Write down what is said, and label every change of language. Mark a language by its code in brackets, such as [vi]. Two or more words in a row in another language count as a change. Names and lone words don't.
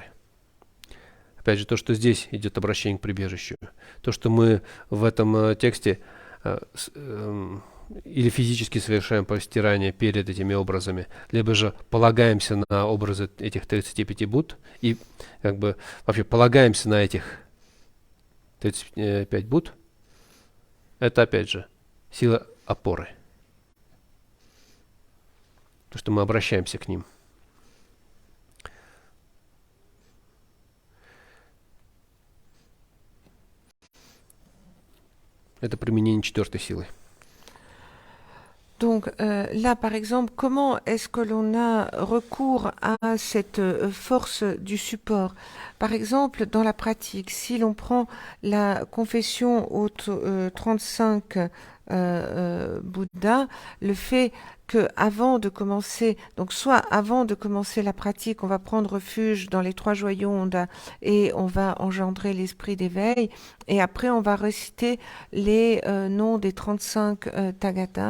[ru] Опять же, то, что здесь идет обращение к прибежищу, то, что мы в этом тексте или физически совершаем постирание перед этими образами, либо же полагаемся на образы этих 35 Будд и как бы вообще полагаемся на этих 35 Будд, это опять же сила опоры. То, что мы обращаемся к ним. Это применение четвертой силы. [fr] Donc là, par exemple, comment est-ce que l'on a recours à cette force du support? Par exemple, dans la pratique, si l'on prend la confession aux 35 Bouddhas, le fait que avant de commencer, donc soit avant de commencer la pratique, on va prendre refuge dans les trois joyaux et on va engendrer l'esprit d'éveil, et après on va réciter les noms des 35 Tathagatas.